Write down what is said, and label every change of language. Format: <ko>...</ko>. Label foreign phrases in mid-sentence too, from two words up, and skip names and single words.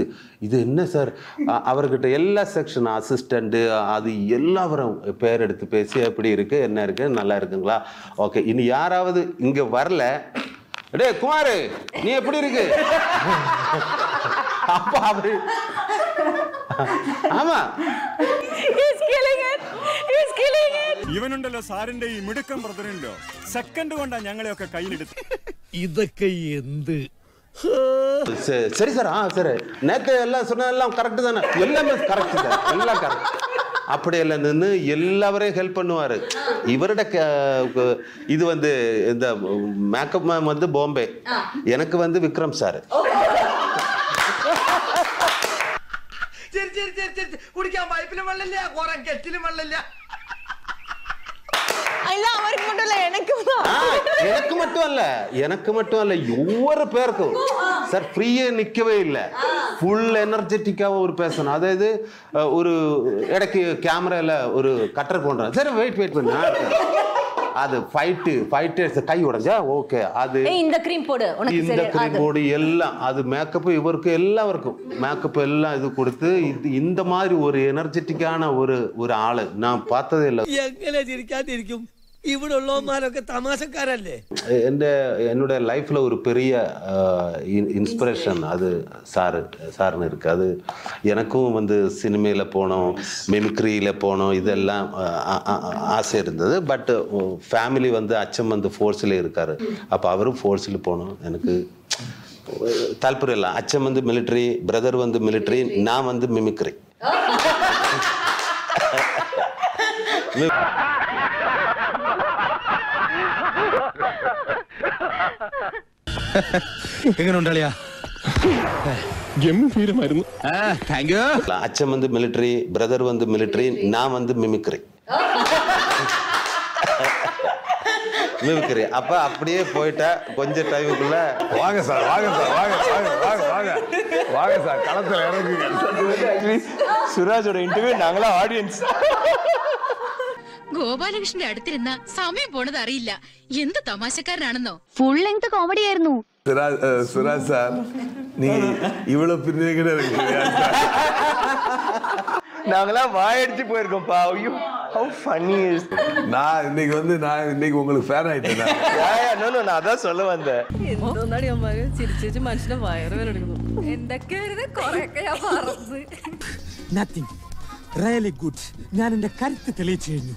<ta>இது என்ன சார், அவர்கிட்ட எல்லா</ta> <en>section assistant</en> <ta>அது எல்லாரும் பேர் எடுத்து பேசி எப்படி இருக்கு என்ன இருக்கு நல்லா இருக்குங்களா, ஓகே இனி யாராவது இங்க வரல, டே குமாரு நீ எப்படி இருக்கு, அப்ப அவரு ஆமா</ta> <ml>ഇവനുണ്ടല്ലോ സാറിന്റെ ഈ മിടുക്കം ബ്രദറുണ്ടോ, സെക്കൻഡ് കൊണ്ടാ ഞങ്ങളെയൊക്കെ കയ്യിലെടുത്ത്. ഇതൊക്കെ എന്ത്</ml> <ta>சரி சார் சரி நேற்று எல்லாம் சொன்ன எல்லாம் கரெக்டு தானே, எல்லாமே கரெக்டு சார் எல்லாம் கரெக்ட். அப்படியெல்லாம் நின்று எல்லாவரையும் ஹெல்ப் பண்ணுவார். இவரோட இது வந்து இந்த</ta> <en>makeup ma'am</en> <ta>வந்து பாம்பே, எனக்கு வந்து விக்ரம் சார்.</ta> <ml>കുടിക്കാൻ പൈപ്പിലും വെള്ളമില്ല, കുറെ കെറ്റിലും വെള്ളമില്ല.</ml> <ta>எனக்கு மட்டும் அல்ல ஒவ்வொரு பேருக்கும் சார் ஃப்ரீயே நிற்கவே இல்லை, ஃபுல் எனர்ஜெட்டிக்காக ஒரு பேசணும். அதாவது ஒரு இடைக்கு கேமராவில் ஒரு கட்டர் போடுறேன், சரி வெயிட் பண்ண அது ஃபைட்டு கை உடைஞ்சா ஓகே, அது இந்த க்ரீம் போடு எல்லாம் அது மேக்கப் இவருக்கு எல்லாருக்கும் மேக்கப் எல்லாம் இது கொடுத்து இந்த மாதிரி ஒரு எனர்ஜெட்டிக்கான ஒரு ஆளு நான் பார்த்ததே இல்லை.</ta> <ml>എങ്ങനെ ചിരിക്കാതിരിക്കും? ഇവിടെ ഉള്ളവന്മാരൊക്കെ തമാശക്കാരല്ലേ?</ml> <ta>என்னோட லைஃப்பில் ஒரு பெரிய இன்ஸ்பிரேஷன் அது சார்னு இருக்குது. அது எனக்கும் வந்து சினிமையில் போனோம், மிமிக்ரியில் போனோம், இதெல்லாம் ஆசை இருந்தது.</ta> <en>but family</en> <ta>வந்து அச்சம் வந்து ஃபோர்ஸில் இருக்கார். அப்போ அவரும் ஃபோர்ஸில் போனோம். எனக்கு தால்பரியம் இல்லை. அச்சம் வந்து மிலிட்ரி, பிரதர் வந்து மிலிட்ரி, நான் வந்து மிமிக்ரி.</ta> <ml>എങ്ങനെയുണ്ടാളിയാ? ഗംഭീരമായിരുന്നു.</ml> <en>thank you.</en> <ta>அச்சம் வந்து மிலிட்ரி, பிரதர் வந்து மிலிட்ரி, நான் வந்து மிமிக்ரி. மிமிக்ரி. அப்போ அப்படியே போயிட்டா கொஞ்ச டைமுக்குள்ள வாங்க சார், வாங்க சார், வாங்க வாங்க வாங்க வாங்க வாங்க சார், களத்தில் இறங்குங்க.</ta> <ml>സുരാജോட ഇന്റർവ്യൂ ഞങ്ങളെ ഓഡിയൻസ്. ഗോപാലകൃഷ്ണന്റെ അടുത്തിരുന്ന സമയം പോണത് അറിയില്ല. എന്ത് തമാശക്കാരനാണെന്നോ.</ml> <en>full length comedy ആയിരുന്നു.</en> <ta>சுராஜ் சார், நீங்க இவ்வளவு பிரிவுகிட்ட இருக்கீங்க. நாங்களாம் வாயடிச்சு போயிருக்கோம்ப்பா. ஐயோ,</ta> <en>how funny is.</en> <ta>நான் இன்னைக்கு உங்களுக்கு ஃபேன் ஆயிட்டேன். நான் அதான் சொல்ல வந்தேன்.</ta> <ml>എന്തോന്നാടി അമ്മ ചിരിച്ചു മനുഷ്യനെ വയറ് വേലെടുക്കുന്നു. എന്തൊക്കെയായിരുന്നു കൊറേയൊക്കെ ഞാൻ പറഞ്ഞു.</ml> <en>nothing really good.</en> <ml>ഞാൻ എന്റെ കരുത്ത് തെളിയിച്ചു കഴിഞ്ഞു.</ml>